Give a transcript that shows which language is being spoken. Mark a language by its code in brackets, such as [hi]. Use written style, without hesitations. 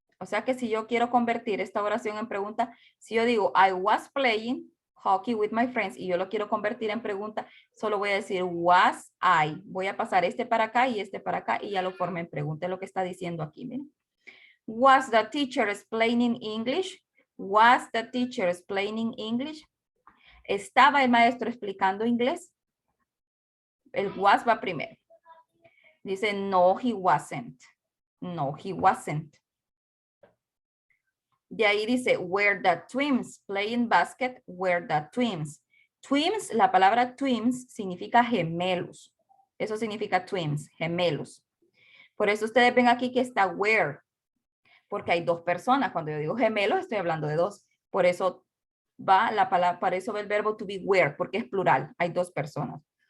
[es] O sea que si yo quiero convertir esta oración en pregunta, si yo digo [en] I was playing hockey with my friends [es] y yo lo quiero convertir en pregunta, solo voy a decir [en] was I. [es] Voy a pasar este para acá y este para acá y ya lo formé en pregunta. Es lo que está diciendo aquí, miren. [en] Was the teacher explaining English? Was the teacher explaining English? [es] ¿Estaba el maestro explicando inglés? El was va primero. Dice, no, [en] he wasn't. No, he wasn't. [es] De ahí dice, [en] were the twins playing basket? Were the twins. [es] Twins, la palabra twins significa gemelos. Eso significa twins, gemelos. Por eso ustedes ven aquí que está were. Porque hay dos personas. Cuando yo digo gemelos, estoy hablando de dos. Por eso va la palabra, para eso va el verbo to be were, porque es plural. Hay dos personas.